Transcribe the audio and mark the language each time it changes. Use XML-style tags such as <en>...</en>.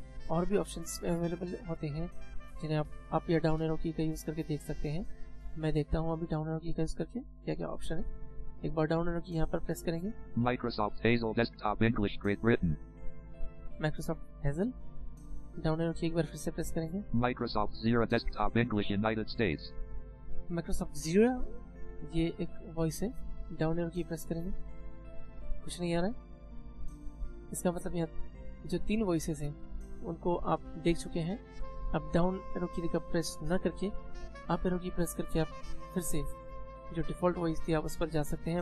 <hi>और भी options available होते हैं जिन्हें आप या डाउन एरो की का यूज करके देख सकते हैं। मैं देखता हूँ अभी डाउन एरो की का यूज करके क्या क्या ऑप्शन है। एक बार डाउन एरो की यहाँ पर प्रेस करेंगे।</hi> <en>Microsoft Hazel Desktop English Great Britain.</en> <hi>Microsoft hazel, down arrow की एक बार फिर से प्रेस करेंगे।</hi> <en>Microsoft Zira Desktop English United States.</en> <hi>Microsoft जीरा, ये एक वॉइस है, डाउन एरो की प्रेस करेंगे, कुछ नहीं आ रहा है। इसका मतलब यहाँ जो 3 वॉइसेस हैं उनको आप देख चुके हैं। अब डाउन एरो की का प्रेस न करके अप एरो की प्रेस करके आप फिर से जो डिफॉल्ट वॉइस थी आप उस पर जा सकते हैं।</hi>